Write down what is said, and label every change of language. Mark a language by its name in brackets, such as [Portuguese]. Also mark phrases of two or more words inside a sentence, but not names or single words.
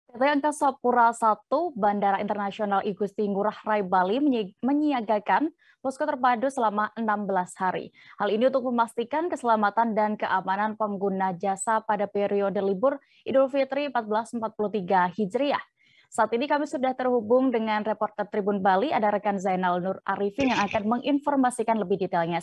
[Indonesian] PT Angkasa Pura I Bandara Internasional I Gusti Ngurah Rai Bali menyiagakan posko terpadu selama 16 hari. Hal ini untuk memastikan keselamatan dan keamanan pengguna jasa pada periode libur Idul Fitri 1443 Hijriah. Saat ini kami sudah terhubung dengan reporter Tribun Bali, ada rekan Zainal Nur Arifin yang akan menginformasikan lebih detailnya.